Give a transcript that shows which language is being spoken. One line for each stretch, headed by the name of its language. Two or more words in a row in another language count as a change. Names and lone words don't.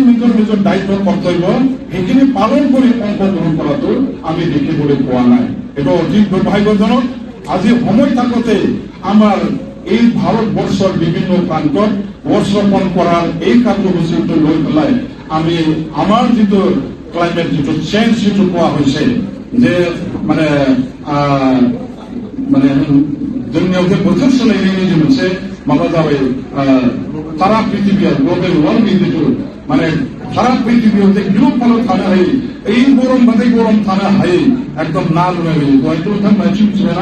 Assamese: নিজৰ দায়িত্ব কৰ্তব্য সেইখিনি পালন কৰি অংশগ্ৰহণ কৰাটো আমি দেখিবলৈ পোৱা নাই এইটো অধিক দুৰ্ভাগ্যজনক আজি সময় থাকোতে আমাৰ এই ভাৰতবৰ্ষৰ বিভিন্ন প্ৰান্তত গছ ৰোপণ কৰাৰ এই কাৰ্যসূচীটো লৈ পেলাই আমি আমাৰ যিটো ক্লাইমেট যিটো চেঞ্জ যিটো কোৱা হৈছে যে মানে
Bodo: जोंनियाव बोथोर सोलायनायनि जे मोनसे माबा जाबाय सारा पृथिबीयाव
English: global warming
Bodo: जिथु माने सारा पृथिबीयाव जे गिलुफालु थानो हायै এই गरम बाथाय गरम थानो हायै एकदम ना लुनाय बायदि दहायथ' नोंथांमोना मिथिबायना